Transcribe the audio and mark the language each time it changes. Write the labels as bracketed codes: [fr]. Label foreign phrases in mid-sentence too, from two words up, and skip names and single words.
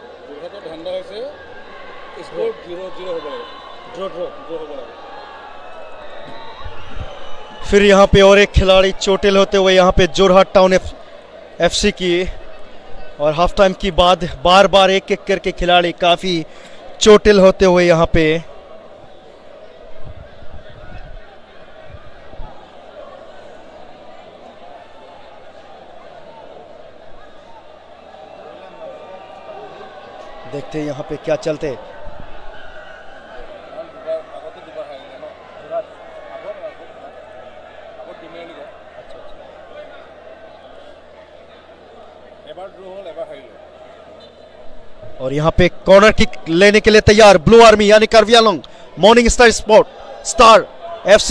[as] যোৰহাটৰ ধান্দা হৈছে স্ক'ৰ 0-0 হ'ব লাগে [en] draw draw [as] ড্ৰ হ'ব লাগে [hi] फिर यहाँ पे और एक खिलाड़ी चोटिल होते हुए यहाँ पे जोरहाट टाउन एफसी की, और [en] half time [hi] की बाद बार बार एक एक करके खिलाड़ी काफ़ी चोटिल होते हुए यहाँ पे देखते हैं यहाँ पे क्या चलते। [as] আগতে দুবাৰ হাৰিলে ন আগত টিমে নিলে এবাৰ ড্ৰ হ'ল এবাৰ হাৰিলে [hi] और यहाँ पे [en] corner kick [hi] लेने के लिए तैयार ब्लू आर्मी यानी कार्बियालोंग मॉर्निंग स्टार एफसी।